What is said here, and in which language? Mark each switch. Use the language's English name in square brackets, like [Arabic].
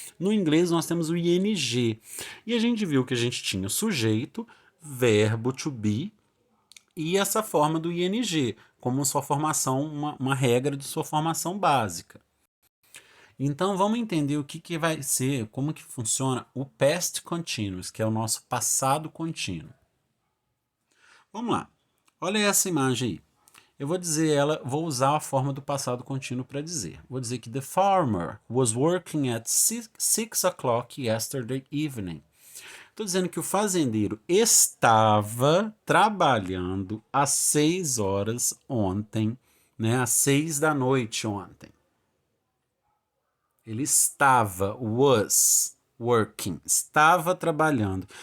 [Portuguese] No inglês, nós temos o ING. E a gente viu que a gente tinha sujeito, verbo to be e essa forma do ING, como sua formação, uma regra de sua formação básica. Então vamos entender o que vai ser, como que funciona o past continuous, que é o nosso passado contínuo. Vamos lá. Olha essa imagem aí. Eu vou dizer ela, vou usar a forma do passado contínuo para dizer. Vou dizer que [English] the farmer was working at 6 o'clock yesterday evening. [Portuguese] Estou dizendo que o fazendeiro estava trabalhando às 6 horas ontem, né? Às 6 da noite ontem. Ele [English] was working, [Portuguese] estava trabalhando.